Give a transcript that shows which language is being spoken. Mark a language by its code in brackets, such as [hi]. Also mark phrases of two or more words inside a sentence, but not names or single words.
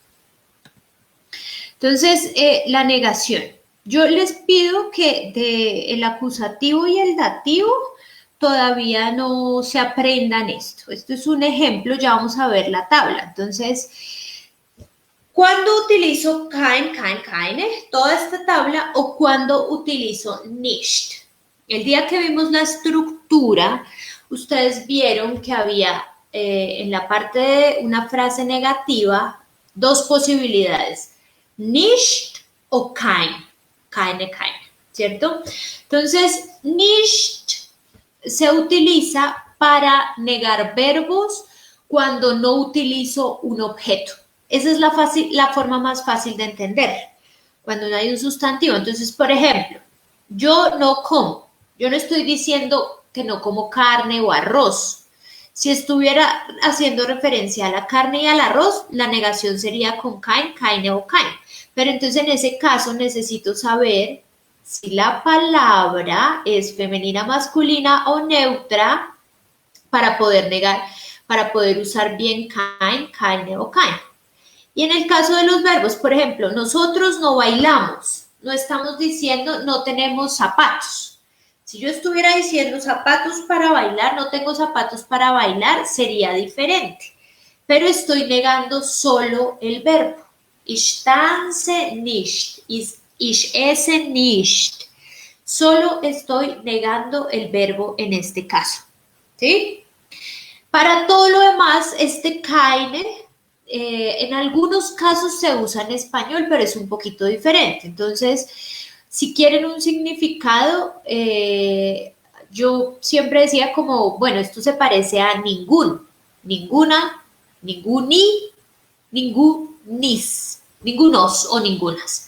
[es] Entonces, la negación. Yo les pido que el acusativo y el dativo todavía no se aprendan esto. Esto es un ejemplo, ya vamos a ver la tabla. Entonces, ¿cuándo utilizo [de] kein, keine, [es] toda esta tabla, o cuándo utilizo nicht? El día que vimos la estructura, ustedes vieron que había en la parte de una frase negativa dos posibilidades, [de] nicht o kein, keine, [es] ¿cierto? Entonces, nicht se utiliza para negar verbos cuando no utilizo un objeto. Esa es la forma más fácil de entender, cuando no hay un sustantivo. Entonces, por ejemplo, yo no como, yo no estoy diciendo que no como carne o arroz. Si estuviera haciendo referencia a la carne y al arroz, la negación sería con [de] kein, keine [es] o kein. Pero entonces en ese caso necesito saber si la palabra es femenina, masculina o neutra para poder negar, para poder usar bien [de] kein, keine [es] o kein. Y en el caso de los verbos, por ejemplo, nosotros no bailamos, no estamos diciendo no tenemos zapatos. Si yo estuviera diciendo zapatos para bailar, no tengo zapatos para bailar, sería diferente. Pero estoy negando solo el verbo. [de] Ich tanze nicht, ich esse nicht. [es] Solo estoy negando el verbo en este caso. ¿Sí? Para todo lo demás, este keine en algunos casos se usa en español, pero es un poquito diferente. Entonces, si quieren un significado, yo siempre decía como, bueno, esto se parece a ningún, ninguna, ninguni, ningunis, ningunos o ningunas.